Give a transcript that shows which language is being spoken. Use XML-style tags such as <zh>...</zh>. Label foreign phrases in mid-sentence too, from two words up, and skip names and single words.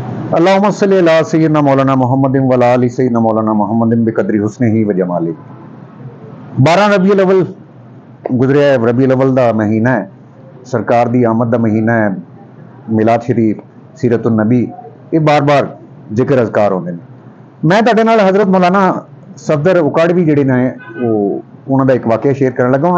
<ar>اللهم صل على سيدنا مولانا محمد وعلى آل سيدنا مولانا محمد بقدر حسنه وجماله.</ar> <pa>12 ربیع الاول گزریا ہے. ربیع الاول دا مہینہ ہے، سرکار دی آمد دا مہینہ ہے. میلاد شریف، سیرت النبی، یہ بار بار ذکر اذکار ہوندے نے. میں تہاڈے نال حضرت مولانا صفدر اوکاڑوی جیہڑے نے انہاں دا اک واقعہ شیئر کرن لگا.</pa>